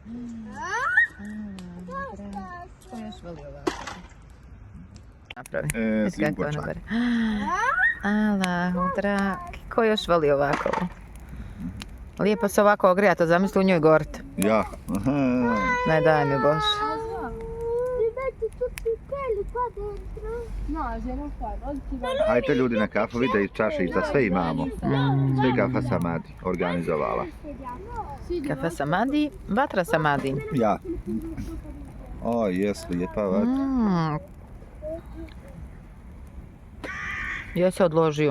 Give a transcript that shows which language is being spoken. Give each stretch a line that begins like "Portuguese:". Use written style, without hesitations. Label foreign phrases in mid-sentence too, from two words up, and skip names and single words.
Bosnian: Ko još voli ovako? Napravi. Jugoča. Allahu dragi, ko još voli ovako? Lijepo se ovako ogrijati, zamisli u njoj gort. Ja. Ne daj mi Bož.
Italian: mi metti tutti quelli qua dentro? Nazija, non fai,
Bosnian: Hajde ljudi na kafu, vide i čašica, sve imamo. Sve kafa Samadi organizovala. Kafe Samadi, vatra Samadi. Ja. O, jes lijepa vatra. Ja se odložio,